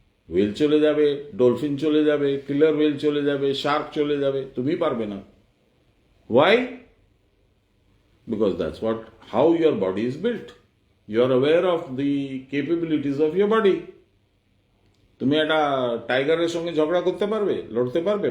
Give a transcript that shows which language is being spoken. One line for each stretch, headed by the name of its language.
Bangla: Well চলে যাবে, dolphin চলে যাবে, কিলার ওয়েল চলে যাবে, শার্ক চলে যাবে, তুমি পারবে না।
English: Why? Because that's how your body is built. You are aware of the capabilities of your body.
Bangla: তুমি একটা টাইগারের সঙ্গে ঝগড়া করতে পারবে, লড়তে পারবে?